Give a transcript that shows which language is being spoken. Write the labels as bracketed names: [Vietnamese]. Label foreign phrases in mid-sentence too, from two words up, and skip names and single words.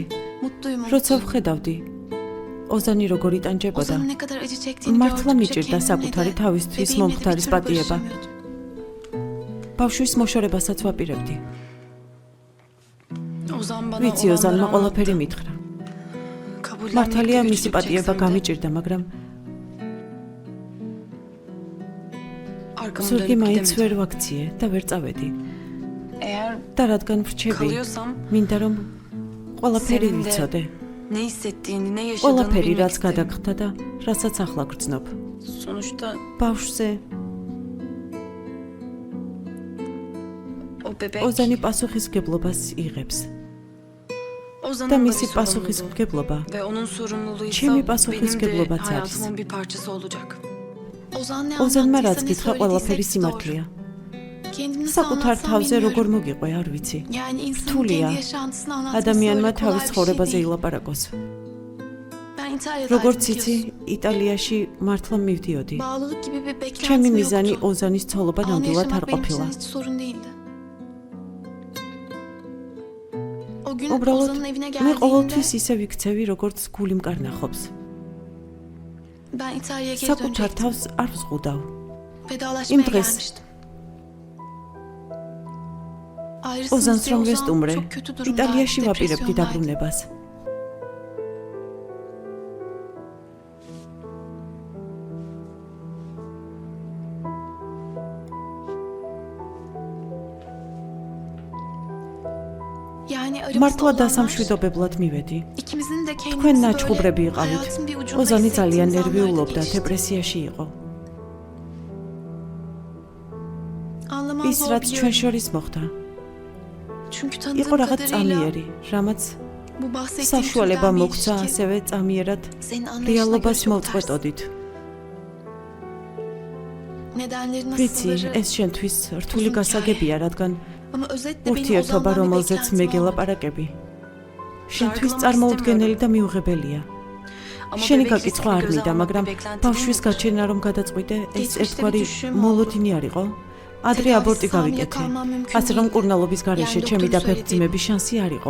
[Turkish] mutluyum. [Georgian] როცა ვხედავდი, ოზანი როგორ იტანჯებოდა, [Turkish] Ozan'ın ne kadar acı çektiğini [Georgian] მართლა [Turkish] gördükçe [Georgian] მიჭირდა [Turkish] kendimle [Georgian] საკუთარი [Turkish] de, [Georgian] თავისთვის [Turkish] bebeğimle de [Georgian] მომხდარის [Turkish] bir türlü [Georgian] პატიება. [Turkish] barışamıyordum. [Georgian] ბავშვის მოშორებასაც ვაპირებდი. [Turkish] Ozan bana [Georgian] ვიცი, ოზანმა [Turkish] olanları [Georgian] ყველაფერი [Turkish] anlattı. [Georgian] მითხრა. [Turkish] Kabullenmekte [Georgian] მართალია მისი [Turkish] güçlük [Georgian] პატიება [Turkish] çeksem de [Georgian] გამიჭირდა, მაგრამ [Turkish] arkamı [Georgian] ზურგი [Turkish] dönüp [Georgian] მაინც [Turkish] gidemedim. [Georgian] ვერ ვაქციე და ვერ წავედი. [Turkish] Eğer [Georgian] და რადგან ვრჩები, [Turkish] kalıyorsam [Georgian] მინდა რომ ყველაფერი [Turkish] Senin de [Georgian] ვიცოდე. [Turkish] ne hissettiğini, ne yaşadığını [Georgian] ყველაფერი [Turkish] bilmek [Georgian] რაც [Turkish] istedim. [Georgian] გადაგხდა და რასაც ახლა გრძნობ. [Turkish] Sonuçta [Georgian] ბავშვზე [Turkish] o bebek [Georgian] ოზანი პასუხისმგებლობას იღებს [Turkish] Ozan'ın [Georgian] და [Turkish] da bir [Georgian] მისი [Turkish] sorumluluğu [Georgian] პასუხისმგებლობა [Turkish] ve onun sorumluluğuysa Kimi benim de [Georgian] პასუხისმგებლობაც არის. [Turkish] hayatımın bir parçası olacak. Ozan ne [Georgian] ოზანმა რაც [Turkish] anlattıysa, ne [Georgian] გითხრა ყველაფერი [Turkish] söylediyse hepsi doğru. [Georgian] სიმართლეა. [Turkish] Kendini nasıl [Georgian] საკუთარ [Turkish] anlatsam [Georgian] თავზე როგორ [Turkish] bilmiyorum. [Georgian] მოგიყვე, არ ვიცი. [Turkish] Yani insanın [Georgian] რთულია [Turkish] kendi yaşantısını anlatması [Georgian] ადამიანმა [Turkish] öyle kolay [Georgian] თავის [Turkish] bir şey [Georgian] ცხოვრებაზე [Turkish] değil. [Georgian] ილაპარაკოს. [Turkish] Ben İtalya'da [Georgian] როგორც იცი, იტალიაში მართლა მივდიოდი. [Turkish] Bağlılık gibi bir [Georgian] ჩემი [Turkish] beklentim [Georgian] მიზანი [Turkish] yoktu. [Georgian] ოზანის ცოლობა [Turkish] Anı [Georgian] ნამდვილად არ [Turkish] yaşamak benim için [Georgian] ყოფილა. [Turkish] hiç sorun değildi. O gün [Georgian] უბრალოდ [Turkish] Ozan'ın evine [Georgian] მე [Turkish] geldiğimde [Georgian] ყოველთვის ისე ვიქცევი, როგორც გული მკარნახობს. [Turkish] ben İtalya'ya geri [Georgian] საკუთარ [Turkish] dönecektim. [Georgian] თავს არ ვზღუდავ. [Turkish] Vedalaşmaya [Georgian] იმ დღეს [Turkish] gelmiştim. Ayrısınız [Georgian] ოზანს [Turkish] diye [Georgian] რომ [Turkish] Ozan [Georgian] ვესტუმრე, [Turkish] çok kötü durumdaydı, [Georgian] იტალიაში ვაპირებდი [Turkish] depresyondaydı. [Georgian] დაბრუნებას. [Turkish] Yani aramızda [Georgian] მართლა [Turkish] olanlar [Georgian] დასამშვიდობებლად მივედი. [Turkish] ikimizin de [Georgian] თქვენ [Turkish] kendimizi [Georgian] ნაჩხუბრები [Turkish] böyle [Georgian] იყავით. [Turkish] hayatın bir ucunda [Georgian] ოზანი ძალიან [Turkish] hissettiğimiz [Georgian] ნერვიულობდა, [Turkish] anlarda geçti. [Georgian] დეპრესიაში იყო. [Turkish] Anlaman [Georgian] ის [Turkish] zor [Georgian] რაც ჩვენ [Turkish] biliyorum. [Georgian] შორის მოხდა, [Turkish] Çünkü [Georgian] იყო [Turkish] tanıdığım [Georgian] რაღაც [Turkish] kadarıyla [Georgian] წამიერი, რამაც [Turkish] bu bahsettiğim [Georgian] საშუალება [Turkish] türden bir [Georgian] მოგცა [Turkish] ilişki [Georgian] ასევე წამიერად [Turkish] senin anlayışına göre [Georgian] რეალობას [Turkish] çok ters. [Georgian] მოვწყვეტოდით. [Turkish] Nedenleri [Georgian] ვიცი, [Turkish] nasılları [Georgian] ეს შენთვის რთული გასაგებია, რადგან [Turkish] Ama özetle beni [Georgian] ურთიერთობა, [Turkish] Ozan'dan ne [Georgian] რომელზეც მე [Turkish] beklentim var? [Georgian] გელაპარაკები, შენთვის წარმოუდგენელი და მიუღებელია. შენი გაკითხვა არ მინდა, მაგრამ ბავშვის გაჩენა რომ გადაწყვიტე, ეს ერთგვარი მოლოდინი არ იყო? ადრე აბორტი გავიკეთე. ასე რომ კურნალობის გარეშე ჩემი დაფეხმძიმების შანსი არ იყო.